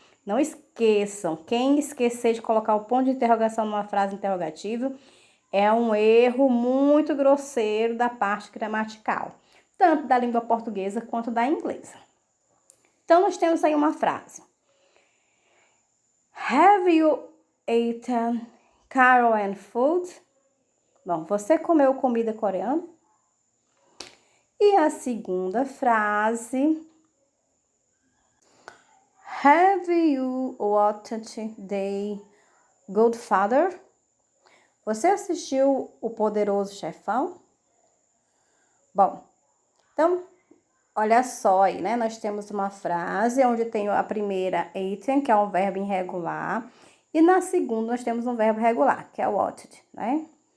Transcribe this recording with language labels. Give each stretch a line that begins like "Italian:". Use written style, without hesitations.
Portuguese: Não esqueçam, quem esquecer de colocar o ponto de interrogação numa frase interrogativa é um erro muito grosseiro da parte gramatical, tanto da língua portuguesa quanto da inglesa. Então, nós temos aí uma frase.
English: Have you eaten Korean food?
Portuguese: Bom, você comeu comida coreana? E a segunda frase.
English: Have you watched The Godfather?
Portuguese: Você assistiu O Poderoso Chefão? Bom, então, olha só aí, né? Nós temos uma frase onde tem a primeira eaten, que é um verbo irregular, e na segunda nós temos um verbo regular, que é watched, né?